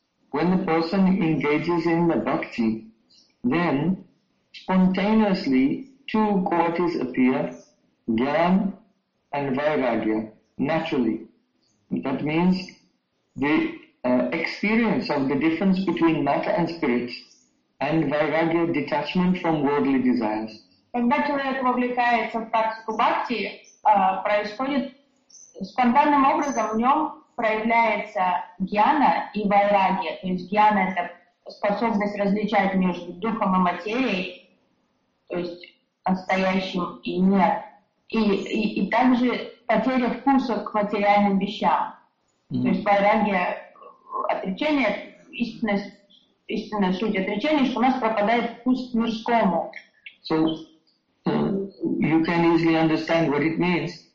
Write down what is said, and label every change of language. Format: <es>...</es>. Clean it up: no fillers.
<en>When the person engages in the bhakti, then spontaneously two qualities appear, jnana and vairagya, naturally. That means the experience of the difference between matter and spirit, and vairagya, detachment from worldly desires.</en> <ru>Когда человек вовлекается в практику бхакти, происходит спонтанным образом, в нем проявляется гьяна и вайрагья. То есть гьяна – это способность различать между духом и материей, то есть настоящим и нет. И также потеря вкуса к материальным вещам. То есть вайрагья – отречение, истинная суть отречения, что у нас пропадает вкус к мирскому.</ru> <en>So, you can easily understand what it means.</en>